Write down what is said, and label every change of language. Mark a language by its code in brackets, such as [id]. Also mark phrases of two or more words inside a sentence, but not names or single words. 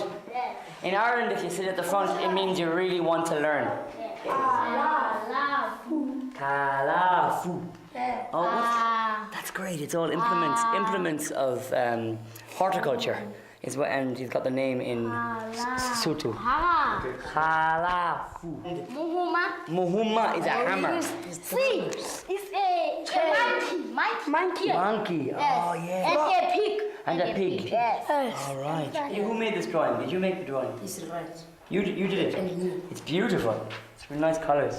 [en] Yeah. In Ireland, if you sit at the front, it means you really want to learn. Kalafu. Oh, that's great. It's all implements of horticulture. Is what, and he's got the name in Sotho. Kalafu. Muhuma is a hammer. See, it's a monkey. Monkey. Oh, yeah. And a pig. And a pig. Yes. All right. Who made this drawing? Did you make the drawing? This is right. You did it? It's beautiful. It's really nice colours.